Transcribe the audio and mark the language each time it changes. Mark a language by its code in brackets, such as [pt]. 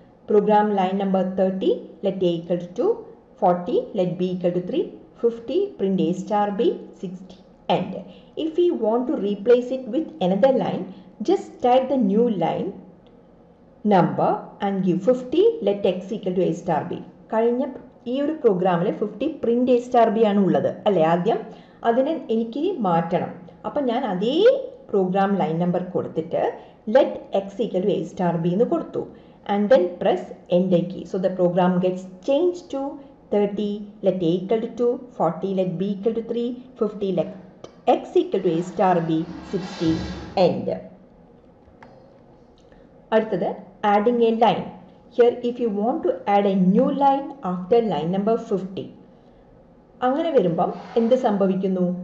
[en] Program line number 30, let a equal to 40, let b equal to 3, 50, print a star b, 60, end. If we want to replace it with another line, just type the new line number and give 50, let x equal to a star b. [ml] കഴിഞ്ഞ ഈ ഒരു പ്രോഗ്രാമിൽ 50 print A star B ആണ് ഉള്ളത് അല്ലേ? ആദ്യം അതിനെ എനിക്ക് മാറ്റണം. അപ്പം ഞാൻ അതേ പ്രോഗ്രാം ലൈൻ നമ്പർ കൊടുത്തിട്ട് [en] let x equal to a star b [ml] എന്ന് കൊടുത്തു. [en] And then press enter key. So the program gets change to 30, let a equal to 2, 40, let b equal to 3, 50, let x equal to a star b, 60, end. [ml] അടുത്തത് [en] adding a line. Here if you want to add a new line after line number 50, [ml] അങ്ങനെ വരുമ്പം എന്ത് സംഭവിക്കുന്നു?